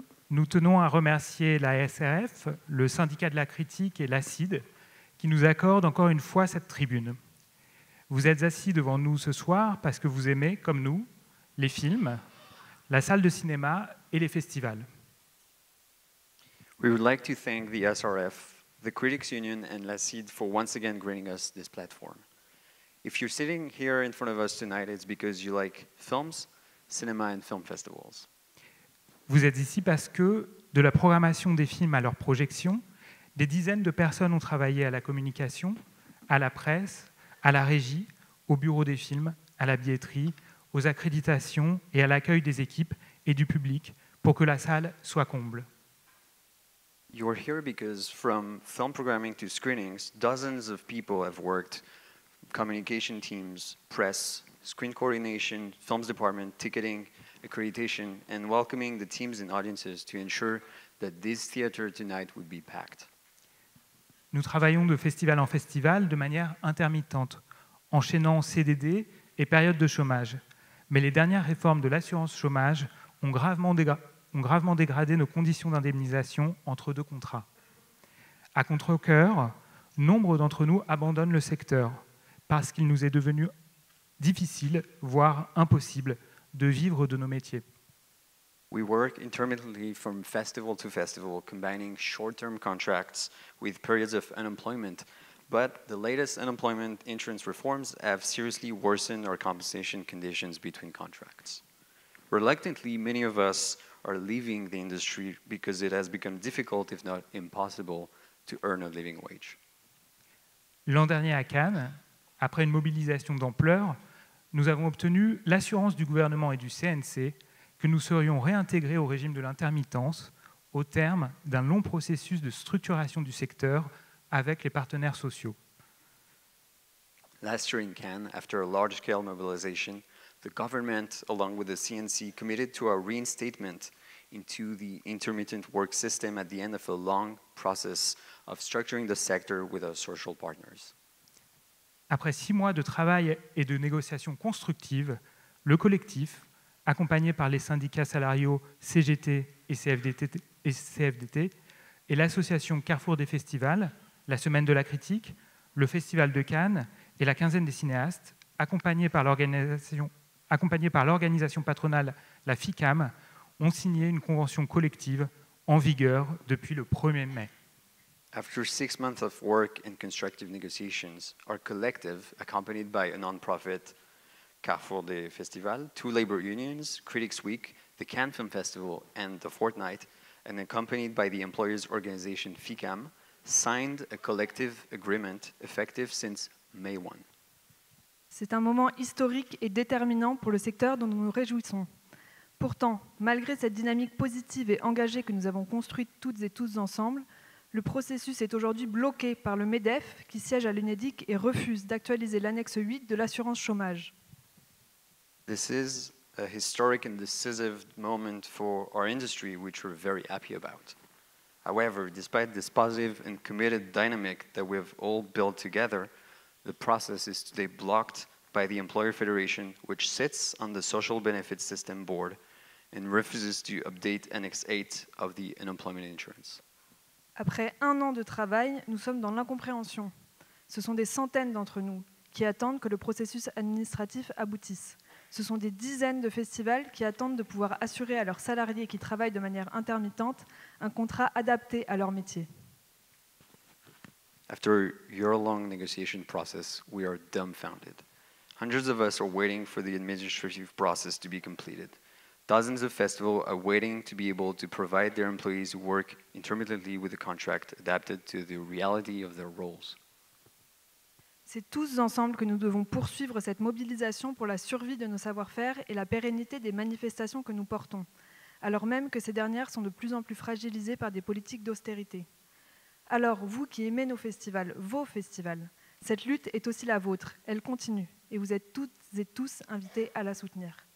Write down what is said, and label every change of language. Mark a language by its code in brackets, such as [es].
[fr] Nous tenons à remercier la SRF, le syndicat de la critique et l'ACID qui nous accordent encore une fois cette tribune. Vous êtes assis devant nous ce soir parce que vous aimez, comme nous, les films, la salle de cinéma et les festivals. [en] We would like to thank the SRF, the Critics Union and l'ACID for once again granting us this platform. If you're sitting here in front of us tonight, it's because you like films, cinema and film festivals. [fr] Vous êtes ici parce que, de la programmation des films à leur projection, des dizaines de personnes ont travaillé à la communication, à la presse, à la régie, au bureau des films, à la billetterie, aux accréditations et à l'accueil des équipes et du public pour que la salle soit comble. [en] You are here because from film programming to screenings, dozens of people have worked, communication teams, press, screen coordination, films department, ticketing, accreditation, and welcoming the teams and audiences to ensure that this theater tonight would be packed. [fr] Nous travaillons de festival en festival de manière intermittente, enchaînant CDD et période de chômage. Mais les dernières réformes de l'assurance chômage ont gravement dégradé nos conditions d'indemnisation entre deux contrats. À contre-cœur, nombre d'entre nous abandonnent le secteur parce qu'il nous est devenu difficile, voire impossible, de vivre de nos métiers. [en] We work intermittently from festival to festival, combining short-term contracts with periods of unemployment, but the latest unemployment insurance reforms have seriously worsened our compensation conditions between contracts. Reluctantly, many of us are leaving the industry because it has become difficult, if not impossible, to earn a living wage. [fr] L'an dernier à Cannes, après une mobilisation d'ampleur, nous avons obtenu l'assurance du gouvernement et du CNC que nous serions réintégrés au régime de l'intermittence au terme d'un long processus de structuration du secteur avec les partenaires sociaux. [en] Last year in Cannes, after a large-scale mobilization, the government, along with the CNC, committed to a reinstatement into the intermittent work system at the end of a long process of structuring the sector with our social partners. [fr] Après 6 mois de travail et de négociations constructives, le collectif, accompagné par les syndicats salariaux CGT et CFDT, et l'association Carrefour des festivals, la Semaine de la critique, le Festival de Cannes et la Quinzaine des cinéastes, accompagnés par l'organisation patronale, la FICAM, ont signé une convention collective en vigueur depuis le 1er mai. [en] After 6 months of work and constructive negotiations, our collective, accompanied by a non-profit, Carrefour des Festivals, 2 labor unions, Critics Week, the Cannes Film Festival, and The Fortnight, and accompanied by the employers' organization FICAM, signed a collective agreement effective since May 1. [fr] C'est un moment historique et déterminant pour le secteur dont nous nous réjouissons. Pourtant, malgré cette dynamique positive et engagée que nous avons construite toutes et tous ensemble, le processus est aujourd'hui bloqué par le MEDEF qui siège à l'UNEDIC et refuse d'actualiser l'annexe 8 de l'assurance chômage. [en] This is a historic and decisive moment for our industry, which we're very happy about. However, despite this positive and committed dynamic that we've all built together, the process is today blocked by the Employer Federation, which sits on the Social Benefits System Board and refuses to update Annex 8 of the Unemployment Insurance. [fr] Après 1 an de travail, nous sommes dans l'incompréhension. Ce sont des centaines d'entre nous qui attendent que le processus administratif aboutisse. Ce sont des dizaines de festivals qui attendent de pouvoir assurer à leurs salariés qui travaillent de manière intermittente un contrat adapté à leur métier. [en] After a year-long negotiation process, we are dumbfounded. Hundreds of us are waiting for the administrative process to be completed. Dozens of festivals are waiting to be able to provide their employees who work intermittently with a contract adapted to the reality of their roles. [fr] C'est tous ensemble que nous devons poursuivre cette mobilisation pour la survie de nos savoir-faire et la pérennité des manifestations que nous portons. alors même que ces dernières sont de plus en plus fragilisées par des politiques d'austérité. Alors, vous qui aimez nos festivals, vos festivals, cette lutte est aussi la vôtre, elle continue, et vous êtes toutes et tous invités à la soutenir.